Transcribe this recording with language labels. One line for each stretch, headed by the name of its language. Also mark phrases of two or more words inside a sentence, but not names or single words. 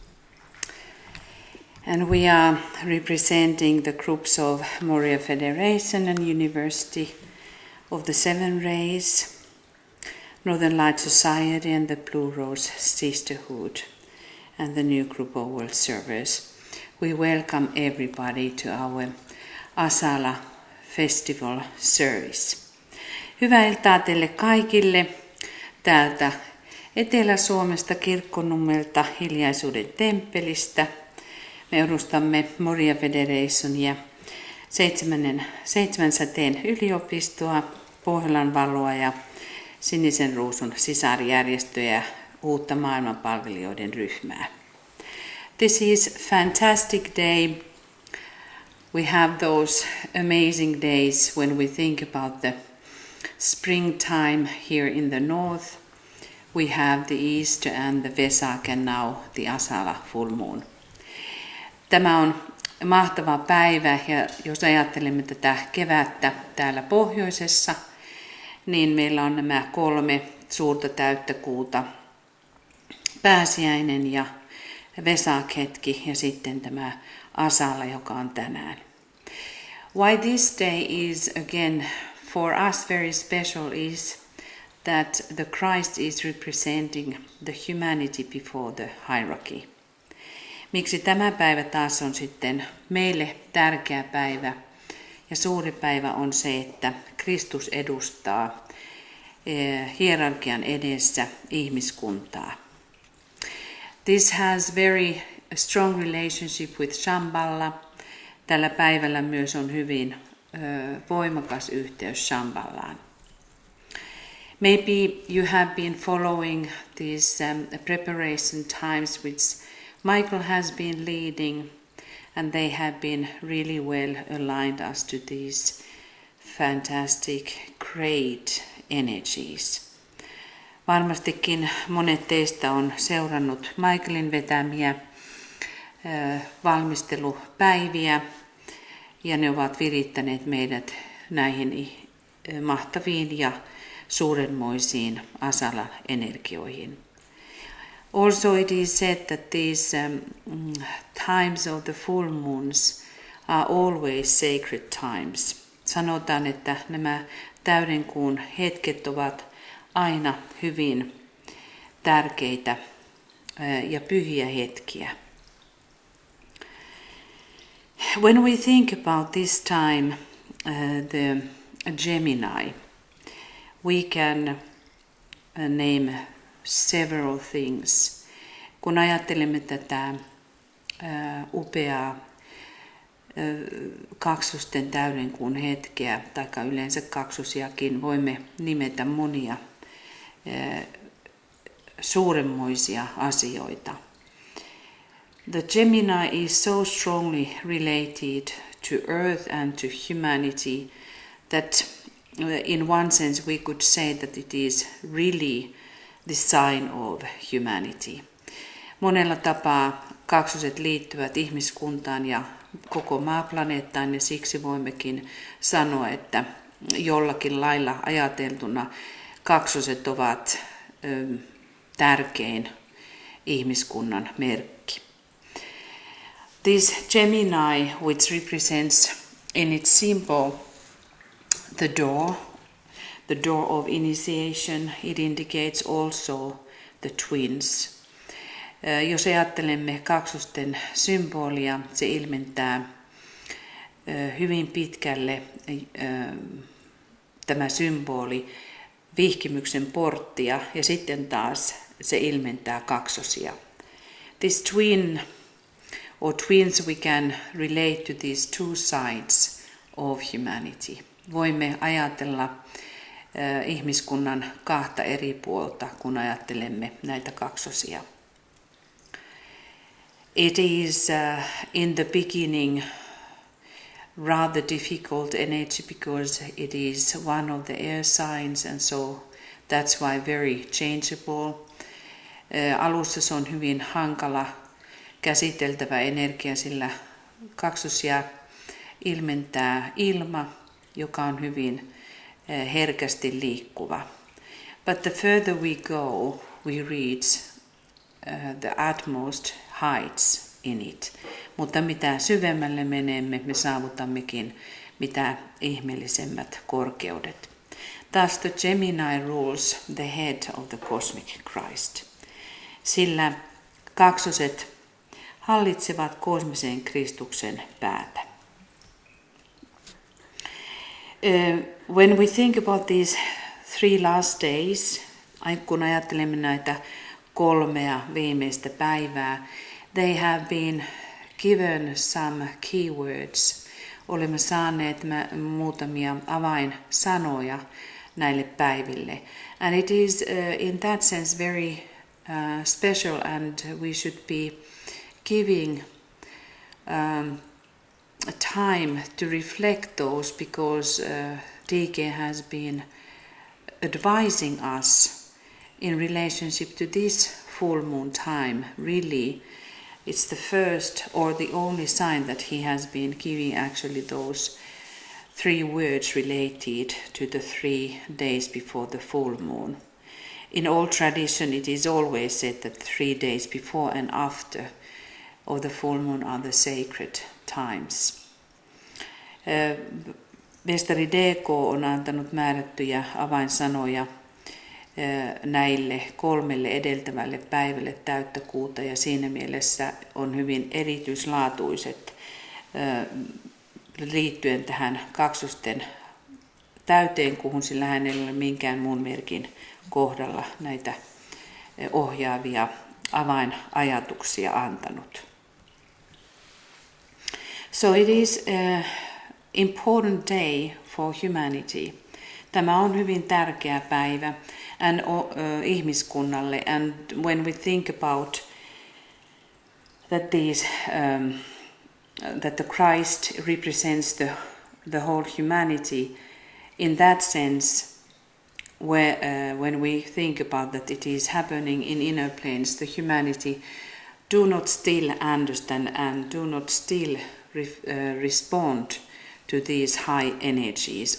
English: And we are representing the groups of Moria Federation and University of the Seven Rays, Northern Light Society and the Blue Rose Sisterhood, and the new group of World Servers. We welcome everybody to our Asala Festival Service.
Finnish: Hyvää iltaa teille kaikille täältä Etelä-Suomesta Kirkkonummelta Hiljaisuuden temppelistä. Me edustamme Moria Federationia, seitsemän säteen yliopistoa, Pohjolan valoa ja Sinisen Ruusun sisarjärjestöjä, uutta maailmanpalvelijoiden ryhmää.
English: This is fantastic day. We have those amazing days when we think about the springtime here in the north. We have the Easter and the Vesak and now the Asala full moon.
Finnish: Tämä on mahtava päivä ja jos ajattelemme tätä kevättä täällä pohjoisessa, niin meillä on nämä 3 suurta täyttä kuuta, pääsiäinen ja Vesak-hetki ja sitten tämä Asala, joka on tänään.
English: Why this day is again for us very special is that the Christ is representing the humanity before the hierarchy.
Finnish: Miksi tämä päivä taas on sitten meille tärkeä päivä ja suuri päivä on se, että Kristus edustaa hierarkian edessä ihmiskuntaa.
English: This has very strong relationship with Shambhala.
Finnish: Tällä päivällä myös on hyvin voimakas yhteys Shambhalaan.
English: Maybe you have been following these preparation times which Michael has been leading, and they have been really well aligned us to these fantastic, great energies.
Finnish: Varmastikin monet teistä on seurannut Michaelin vetämiä valmistelupäiviä, ja ne ovat virittäneet meidät näihin mahtaviin ja suurenmoisiin Asala-energioihin.
English: Also it is said that these times of the full moons are always sacred times.
Finnish: Sanotaan, että nämä täydenkuun hetket ovat aina hyvin tärkeitä ja pyhiä hetkiä.
English: When we think about this time, the Gemini, we can name several things.
Finnish: Kun ajattelemme tätä upeaa kaksosten täydenkuun hetkeä, tai yleensä kaksosiakin, voimme nimetä monia suuremmoisia asioita.
English: The Gemini is so strongly related to Earth and to humanity that in one sense we could say that it is really the sign of humanity.
Finnish: Monella tapaa kaksoset liittyvät ihmiskuntaan ja koko maaplaneettaan, ja siksi voimmekin sanoa, että jollakin lailla ajateltuna kaksoset ovat tärkein ihmiskunnan merkki.
English: This Gemini, which represents in its symbol the door of initiation, it indicates also the twins.
Finnish: Jos ajattelemme kaksosten symbolia, se ilmentää hyvin pitkälle tämä symboli vihkimyksen porttia, ja sitten taas se ilmentää kaksosia.
English: This twin or twins, we can relate to these two sides of humanity.
Finnish: Voimme ajatella ihmiskunnan kahta eri puolta, kun ajattelemme näitä kaksosia.
English: It is in the beginning rather difficult energy because it is one of the air signs, and so that's why very changeable.
Finnish: Alussa se on hyvin hankala käsiteltävä energia, sillä kaksosia ilmentää ilma, joka on hyvin herkästi liikkuva.
English: But the further we go, we reach the utmost heights in it.
Finnish: Mutta mitä syvemmälle menemme, me saavutammekin mitä ihmeellisemmät korkeudet.
English: Thus the Gemini rules the head of the cosmic Christ.
Finnish: Sillä kaksoset hallitsevat kosmisen Kristuksen päätä.
English: When we think about these 3 last days,
Finnish: kun ajattelemme näitä 3 viimeistä päivää,
English: they have been given some keywords.
Finnish: Olemme saaneet muutamia avainsanoja näille päiville.
English: And it is in that sense very special, and we should be giving time to reflect those, because DK has been advising us in relationship to this full moon time. Really, it's the first or the only sign that he has been giving actually those 3 words related to the 3 days before the full moon. In old tradition, it is always said that 3 days before and after of the full moon are the sacred times.
Finnish: Mestari DK on antanut määrättyjä avainsanoja näille 3 edeltävälle päivälle täyttä kuuta, ja siinä mielessä on hyvin erityislaatuiset liittyen tähän kaksosten täyteen kuuhun, sillä hänellä ei ole minkään muun merkin kohdalla näitä ohjaavia avainajatuksia antanut.
English: So it is an important day for humanity.
Finnish: Tämä on hyvin tärkeä päivä ihmiskunnalle,
English: and when we think about that that the Christ represents the whole humanity, in that sense, when we think about that it is happening in inner planes, the humanity do not still understand and do not still respond to these high energies.